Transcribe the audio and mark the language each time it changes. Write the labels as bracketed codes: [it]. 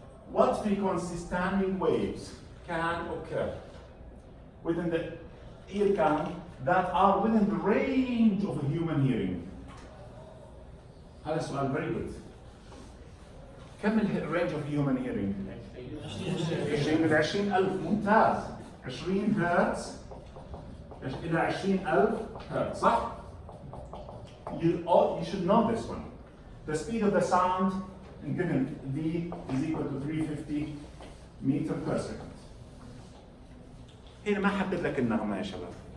[en] What frequency standing waves can occur within the ear canal that are within the range of a human hearing? [ar] هذا سؤال [en] very good. [ar] كم [en] الرينج of human hearing? [ar] 20 ل 20,000 ممتاز. 20 هرتز إلى 20,000 هرتز صح؟ [en] You should know this one. The speed of the sound given V is equal to 350 meter per second. [ar] هنا ما حدد لك النغمة يا شباب.